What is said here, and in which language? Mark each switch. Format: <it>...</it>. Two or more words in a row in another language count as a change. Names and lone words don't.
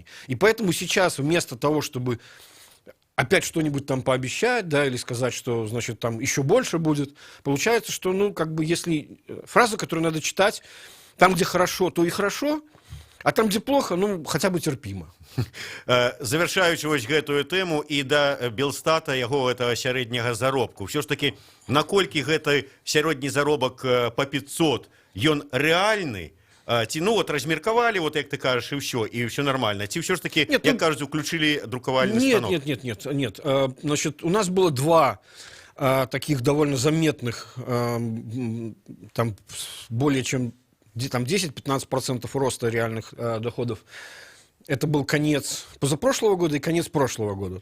<ru>И поэтому сейчас вместо того, чтобы опять что-нибудь там пообещать, да, или сказать, что, значит, там еще больше будет, получается, что, ну, как бы, если фразу, которую надо читать, там, где хорошо, то и хорошо, а там, где плохо, ну, хотя бы терпимо.</ru> <be>Завершаючы вось гэтую тэму і да Белстата, яго гэтага сярэдняга заробку. Ўсё ж такі, наколькі гэты сярэдні заробак па 500, ён рэальны? Ці, ну, вот, размеркавалі, вот, як ты кажаш, і ўсё нормально. Ці ўсё ж такі,</be> <ru>Нет,</ru> <be>як кажуць, уключили друкавальны станок?</be> <ru>Нет. Значит, у нас было два таких довольно заметных, там, более чем там 10-15% роста реальных доходов. Это был конец позапрошлого года и конец прошлого года.</ru>